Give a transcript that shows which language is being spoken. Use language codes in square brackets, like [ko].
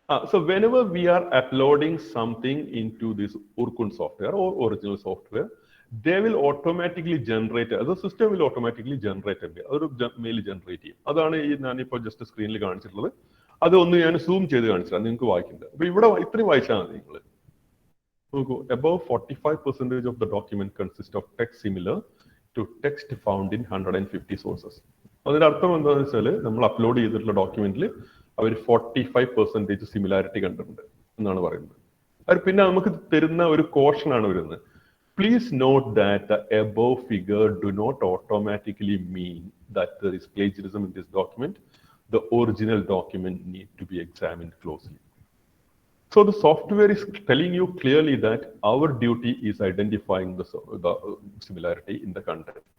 [en] So whenever we are uploading something into this Urkun software or original software, they will automatically generate, the system will automatically generate [ml] ഒരു mail generate ചെയ്യും. അതാണ് ഈ ഞാനിപ്പോൾ just സ്ക്രീനിൽ കാണിച്ചിട്ടുള്ളത്. അത് ഒന്ന് ഞാൻ സൂം ചെയ്ത് കാണിച്ചാൽ നിങ്ങൾക്ക് വായിക്കുന്നുണ്ട്. അപ്പൊ ഇവിടെ ഇത്രയും വായിച്ചാൽ മതി നിങ്ങൾ. [en] നോക്കൂ, above 45% of the document consists of text similar to text found in 150 sources. [ml] അതിന്റെ അർത്ഥം എന്താണെന്ന് വെച്ചാൽ നമ്മൾ അപ്ലോഡ് ചെയ്തിട്ടുള്ള ഡോക്യുമെന്റിൽ അവർ 45% സിമിലാരിറ്റി കണ്ടിട്ടുണ്ട് എന്നാണ് പറയുന്നത്. അത് പിന്നെ നമുക്ക് തരുന്ന ഒരു കോഷൻ ആണ് വരുന്നത്. [en] Please note that the above figure do not automatically mean that there is plagiarism in this document. The original document need to be examined closely. So the software is telling you clearly that our duty is identifying the similarity in the content.